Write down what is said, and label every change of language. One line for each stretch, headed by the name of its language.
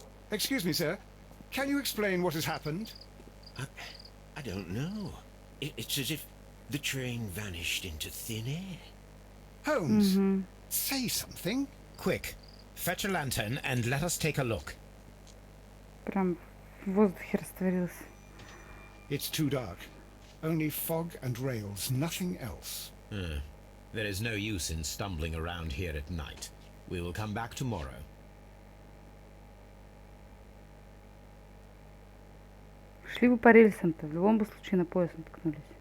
English: Excuse me, sir. Can you explain what has happened? I don't know. It's as if the train vanished into thin air. Holmes, say something. Quick, fetch a lantern and let us take a look.
Russian: Прям в воздухе растворился.
English: It's too dark. Only fog and rails, nothing else. There is no use in stumbling around here at night. We will come back tomorrow.
Russian: Шли бы по рельсам-то, в любом бы случае на поезд наткнулись.